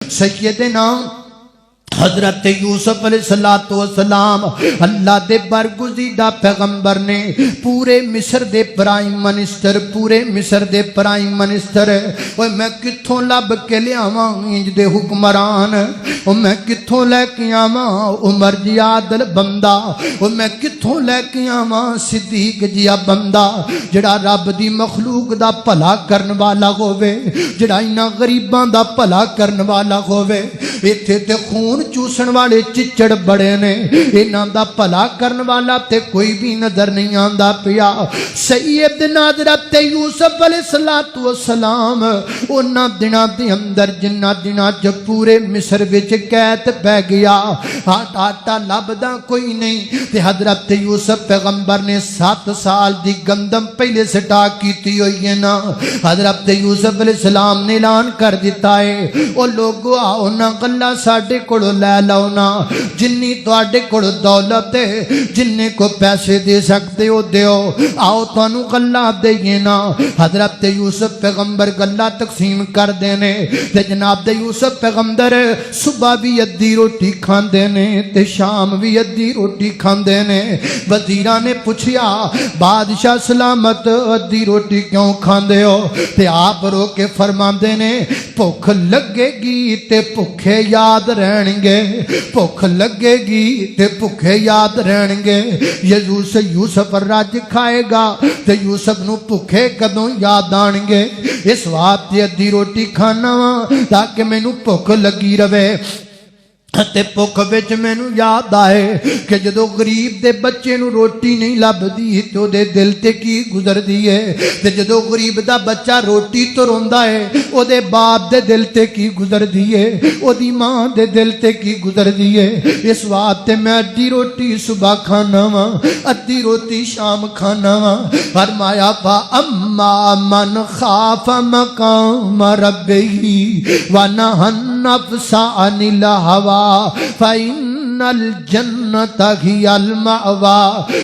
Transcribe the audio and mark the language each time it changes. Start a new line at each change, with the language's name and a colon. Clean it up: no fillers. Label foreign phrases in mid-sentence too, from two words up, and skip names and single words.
Punjabi: سیدنا حضرت یوسف علیہ السلام اللہ دے برگزیدہ پیغمبر نے پورے مصر دے
English: Prime Minister
Punjabi: اوہ میں کتھوں لب کے لے آواں انج دے حکمران، اوہ میں کتھوں لے کے آواں عمر جی عادل بندہ، اوہ میں کتھوں لے کے آواں صدیق جیا بندہ جڑا رب دی مخلوق دا بھلا کرن والا ہووے، جڑا انہاں غریباں دا بھلا کرن والا ہووے۔ ایتھے تے خون چوسن والے چچڑ بڑے نے، انہاں دا بھلا کرن والا تے کوئی بھی نظر نہیں آندا پیا۔ سیدنا حضرت یوسف علیہ السلام انہاں دناں دے اندر جنہاں دناں چ پورے مصر وچ قید پہ گیا، آٹا لبدا کوئی نہیں، تے حضرت یوسف پیغمبر نے 7 سال دی گندم پہلے سٹا کیتی ہوئی ہے نا۔ حضرت یوسف علیہ السلام نے اعلان کر دیتا ہے، او لوگو آؤ نا گلا ساڈے کولوں لے لو نا، جنی تواڈے کول دولت ہے، جننے کو پیسے دے سکتے ہو دیو، آؤ تانوں گلا دئیے نا۔ حضرت یوسف پیغمبر گلا تقسیم کر دینے تے جناب دے یوسف پیغمبر صبح بھی ادھی روٹی کھاندے نے تے شام بھی ادھی روٹی کھاندے نے۔ وزیراں نے پوچھیا بادشاہ سلامت ادھی روٹی کیوں کھاندے ہو؟ تے آپ رو کے فرماندے نے بھوک لگے گی تے بھوکے یاد رہن گے، بھوک لگے گی تے بھوکے یاد رہن گے۔ یوسف رج کھائے گا تے یوسف نو بھوکے کدوں یاد آن گے؟ اس واسطے ادھی روٹی کھانا وا تاکہ مینوں بھوک لگی رہے۔ تے بھوک وچ مینوں یاد آئے کہ جدوں غریب دے بچے نو روٹی نہیں لبدی تے دے دل تے کی گزردی ہے، تے جدوں غریب دا بچہ روٹی تو روندا ہے او دے باپ دے دل تے کی گزردی ہے، او دی ماں دے دل تے کی گزردی ہے۔ اس واسطے میں ادھی روٹی صبح کھانا وا ادھی روٹی شام کھانا وا۔
Urdu: فرمایا
Arabic: اما من خاف مقام ربہ ونہى النفس عن الہویٰ فَإِنَّ الْجَنَّةَ هِيَ الْمَأْوَىٰ۔